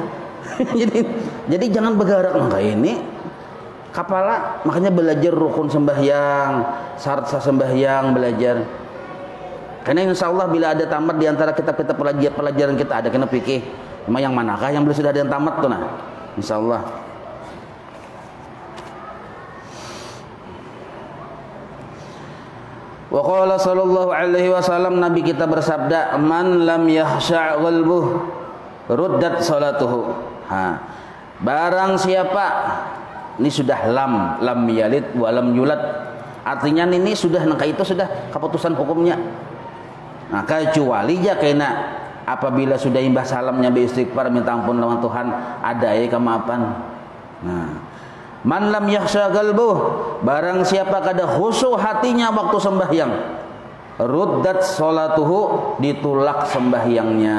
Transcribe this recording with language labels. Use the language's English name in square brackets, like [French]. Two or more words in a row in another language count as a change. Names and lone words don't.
[Banjar] jadi jangan bergerak nang kayak ini. Kepala makanya belajar rukun sembahyang, syarat sah sembahyang belajar. Karena insyaallah bila ada tamat di antara kitab-kitab pelajaran kita ada kena fikih. Cuma yang manakah yang belum sudah ada yang tamat tuh nah. Insyaallah. [Arabic] وقال صلى الله عليه وسلم, [Banjar] Nabi kita bersabda, [Arabic] من لم يخشع قلبه ردت صلاته. [Banjar] Barang siapa, ini sudah [Arabic] لم يلد ولم يولد, [Banjar] artinya ini sudah nangka itu sudah keputusan hukumnya. Nah, kecuali ja kena apabila sudah imbah salamnya beristighfar minta ampun lawan Tuhan ada kemaafan. Nah, [Arabic] من لم يخشع قلبه, [Banjar] barang siapa kada khusyuk hatinya waktu sembahyang, [Arabic] ردت صلاته, [Banjar] ditolak sembahyangnya.